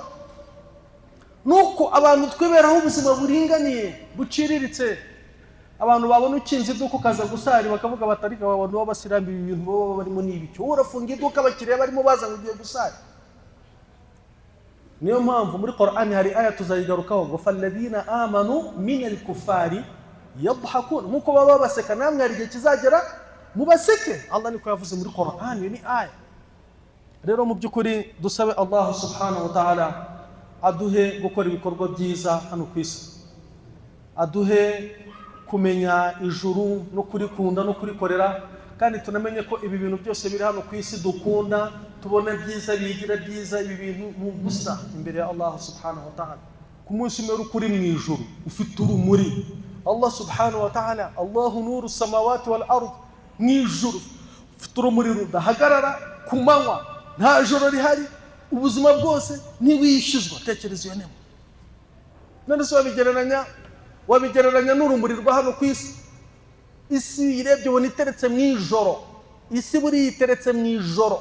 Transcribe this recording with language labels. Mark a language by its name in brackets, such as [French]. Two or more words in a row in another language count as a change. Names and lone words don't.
[Kinyarwanda] Nuko abantu tweberaho ubuzima buringaniye buciriritse, abantu babona ukinze iduka ukaza gusari bakavuga batarika abantu b'abasirambi ibintu baba barimo n'ibicyo, urafunga iduka abakiriya barimo baza ngo ugiye gusari. Niyo mpamvu muri Qur'ani hari aya tuzayigarukaho ngo [Arabic] فالذين آمنوا من الكفار يضحكون, [Kinyarwanda] nkuko baba baseka namwe hari igihe kizagera mubaseke. Allah niko yavuze muri Qur'ani, ni aya. Rero mu by'ukuri dusabe Allah [Arabic] سبحانه وتعالى [Kinyarwanda] aduhe gukora ibikorwa byiza hano ku isi, aduhe kumenya ijuru no kurikunda no kurikorera, kandi tunamenye ko ibi bintu byose biri hano ku isi dukunda tubona byiza bigira byiza, ibi bintu n'ubusa imbere ya Allah [Arabic] سبحانه وتعالى. [Kinyarwanda] Ku munsi umwe ukuri mu ijuru ufite urumuri, [Arabic] الله سبحانه وتعالى الله نور السماوات والأرض, [Kinyarwanda] mu ijuru ufite urumuri rudahagarara ku manywa, nta joro rihari, ubuzima bwose ntiwishizwa. Tekereza iyo nemo. None se wabigereranya n'urumuri rwa hano ku isi? Isi irebye ubona iteretse mu ijoro, isi buri iteretse mu ijoro.